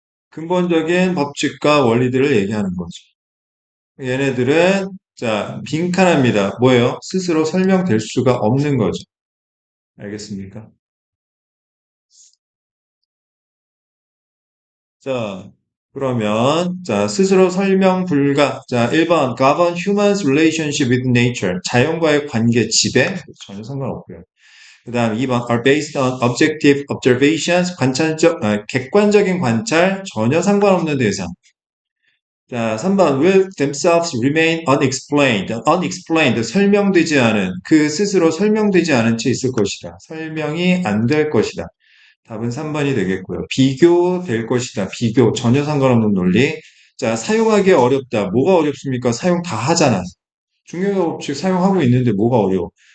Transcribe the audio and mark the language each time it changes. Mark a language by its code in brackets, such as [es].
[ko] 근본적인 법칙과 원리들을 얘기하는 거죠. 얘네들은 자, 빈칸합니다. 뭐예요? 스스로 설명될 수가 없는 거죠. 알겠습니까? 자, 그러면 자, 스스로 설명 불가. 자, 1번 [en] govern humans relationship with nature. [ko] 자연과의 관계 지배 전혀 상관없고요. 그다음 2번 [en] are based on objective observations. [ko] 객관적인 관찰 전혀 상관없는 대상. 자, 3번 [en] will themselves remain unexplained. [ko] unexplained 설명되지 않은 그 스스로 설명되지 않은 채 있을 것이다. 설명이 안 될 것이다. 답은 3번이 되겠고요. 비교될 것이다. 비교 전혀 상관없는 논리. 자, 사용하기 어렵다. 뭐가 어렵습니까? 사용 다 하잖아. 중요한 법칙 사용하고 있는데 뭐가 어려워?